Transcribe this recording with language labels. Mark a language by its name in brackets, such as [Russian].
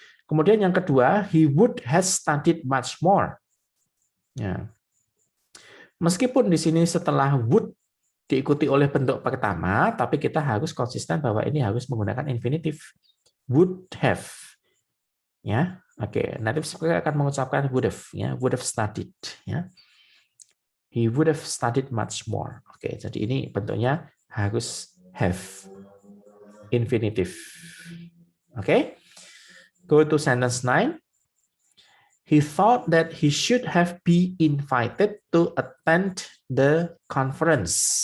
[Indonesian] Kemudian yang kedua, [English] he would have studied much more. Ya. [Indonesian] Meskipun di sini setelah would diikuti oleh bentuk pertama, tapi kita harus konsisten bahwa ini harus menggunakan infinitive. [English] Would have. Ya, oke. [Indonesian] Native speaker akan mengucapkan [English] would have, ya, would have studied, [Indonesian] ya. [English] He would have studied much more. [Indonesian] Oke, jadi ini bentuknya harus have infinitive. [English] Oke. Go to sentence 9. He thought that he should have been invited to attend the conference.